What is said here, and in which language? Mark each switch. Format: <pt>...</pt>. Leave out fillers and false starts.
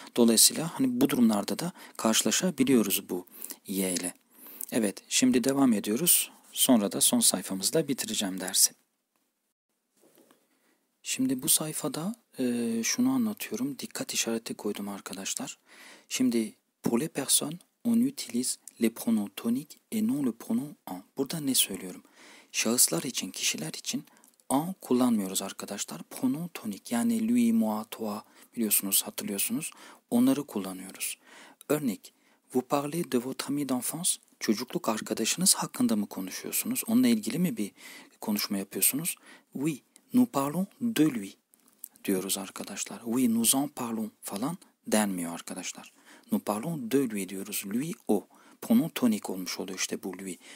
<tr>Dolayısıyla hani bu durumlarda da karşılaşabiliyoruz bu Y ile. Evet, şimdi devam ediyoruz. Sonra da son sayfamızda bitireceğim dersi. Şimdi bu sayfada şunu anlatıyorum. Dikkat işareti koydum arkadaşlar. Şimdi</tr> <fr>pour les personnes on utilise les pronoms toniques et non le pronom en.</fr> <tr>Burada ne söylüyorum? Şahıslar için, kişiler için en kullanmıyoruz arkadaşlar. Pronom tonik yani lui, moi, toi biliyorsunuz, hatırlıyorsunuz. Onları kullanıyoruz. Örnek,</tr> <fr>vous parlez de votre ami d'enfance.</fr> <tr>Çocukluk arkadaşınız hakkında mı konuşuyorsunuz? Onunla ilgili mi bir konuşma yapıyorsunuz?</tr> <fr>Oui, nous parlons de lui</fr> <tr>diyoruz arkadaşlar.</tr> <fr>Oui, nous en parlons</fr> <tr>falan denmiyor arkadaşlar.</tr> <fr>Nous parlons de lui</fr> <tr>diyoruz. Lui, o. Pronom tonik olmuş oluyor işte bu lui.</tr>